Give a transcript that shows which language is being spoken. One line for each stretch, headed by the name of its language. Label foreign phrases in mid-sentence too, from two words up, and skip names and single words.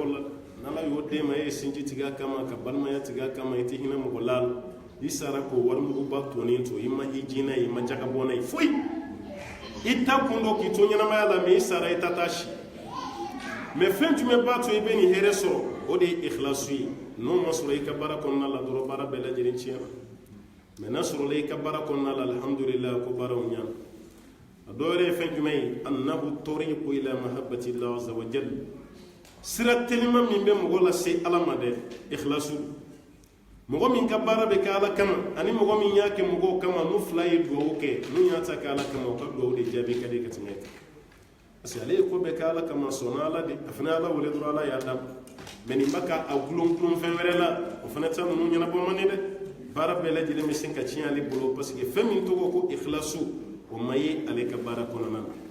Bambara: la n'ala y'o den ma e ye sinji tigɛ a kama ka balimaya tigɛ a kama i tɛ hinɛ mɔgɔ la i sara k'o warimuguba tonnen to i ma i jinɛ ye i ma jagabɔ n'a ye foyi i ta kun dɔ k'i to ɲɛnamaya la mɛ i sara i ta taa si mɛ fɛn jumɛn b'a to i bɛ nin hɛrɛ sɔrɔ o de ye ikhlasu ye n'o ma sɔrɔ i ka baara kɔnɔna la dɔrɔn baara bɛɛ lajɛlen tiɲɛna mɛ n'a sɔrɔla i ka baara kɔnɔna la alhamdulillah ko baaraw ɲana a dɔ wɛrɛ ye fɛn jumɛn ye
Arabic: أنه طريق إلى محبة الله عز وجل
Bambara: sira telima min bɛ mɔgɔ lase ala ma dɛ ikhlasu mɔgɔ min ka baara bɛ kɛ ala kama ani mɔgɔ min y'a kɛ mɔgɔw kama n'u fila ye duwawu kɛ n'u y'a ta kɛ ala kama o ka duwawu de jaabi ka di ka tɛmɛ kan
French: parce que
Bambara: ale ye ko bɛɛ kɛ ala kama sɔnna ala de a fana ala wele dɔrɔn ala y'a d'a ma mɛ nin bɛ ka a gulon fɛn wɛrɛ la o fana tɛ ninnu ɲɛnabɔ man di dɛ baara bɛɛ lajɛlen bɛ se ka tiɲɛ ale bolo
French: parce que
Bambara: fɛn min tɔgɔ ko ikhlasu o ma ye ale ka baara kɔnɔna na